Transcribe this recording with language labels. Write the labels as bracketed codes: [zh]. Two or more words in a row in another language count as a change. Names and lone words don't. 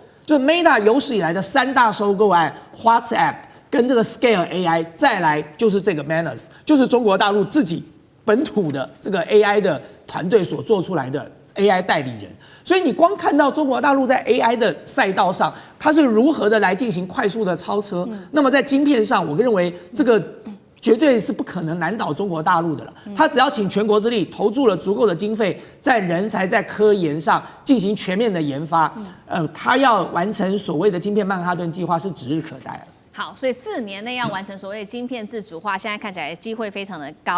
[zh] 就是 Meta 有史以來的3大收購案 ，WhatsApp 跟這個 Scale AI， 再來就是這個 Manus， 就是中國大陸自己本土的這個 AI 的團隊所做出來的 AI 代理人。所以你光看到中国大陸在 AI 的賽道上，它是如何的來進行快速的超車，那麼在晶片上，我認為這個絕對是不可能難倒中國大陸的了。他只要傾全國之力，投注了足夠的經費，在人才、在科研上進行全面的研發，他要完成所謂的晶片曼哈頓計劃是指日可待了。好，所以4年內要完成所謂的晶片自主化，現在看起來機會非常的高。